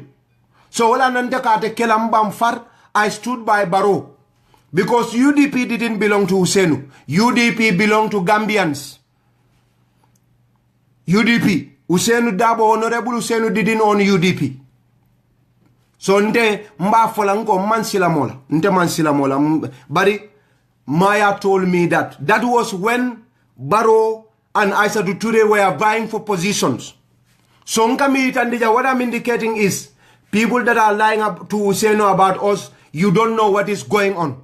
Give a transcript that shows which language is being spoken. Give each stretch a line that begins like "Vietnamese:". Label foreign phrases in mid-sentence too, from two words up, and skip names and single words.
English: So I stood by Barrow because UDP didn't belong to Ousainou. UDP belonged to Gambians. UDP. Ousainou Dabo, Honorable Ousainou didn't own UDP.
Mandingo: So nte mba fola nko mansila mola. Nte mansila mola.
English: But Maya told me that. That was when Barrow and Aissatou Toure were vying for positions. So what I'm indicating is people that are lying up to Ousainou about us, you don't know what is going on.